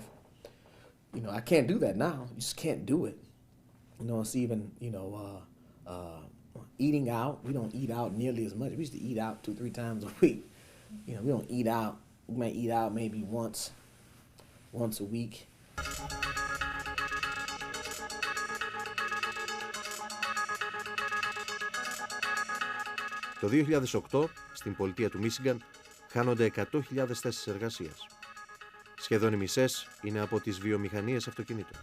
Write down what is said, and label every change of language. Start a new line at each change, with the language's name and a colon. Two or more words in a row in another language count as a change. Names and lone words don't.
English: You know, I can't do that now. You just can't do it. You know, it's even, eating out. We don't eat out nearly as much. We used to eat out 2-3 times a week. You know, we don't eat out. We might eat out maybe once a week.
Greek: Το 2008, στην πολιτεία του Μίσιγκαν, χάνονται 100.000 θέσεις εργασίας. Σχεδόν οι μισές είναι από τις βιομηχανίες αυτοκινήτων.